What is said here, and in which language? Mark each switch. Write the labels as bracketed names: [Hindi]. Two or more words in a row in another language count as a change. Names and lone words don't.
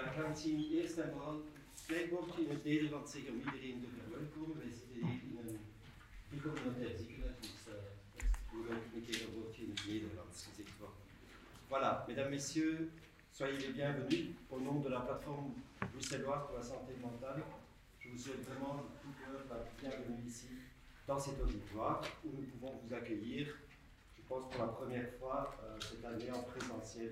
[Dutch] gaan zien eerst en vooral het kleedwoordje in het Nederlands zeggen om iedereen te verwelkomen. Wij zitten hier in een bicommunautair ziekenhuis, dus we gaan een keer een woordje in het Nederlands gezegd worden. [French] Voilà, mesdames, messieurs, soyez les bienvenus au nom de la plateforme bruxelloise pour la santé mentale. Je vous souhaite vraiment de tout cœur la bienvenue ici, dans cet auditoire, où nous pouvons vous accueillir, je pense pour la première fois cette année en présentiel.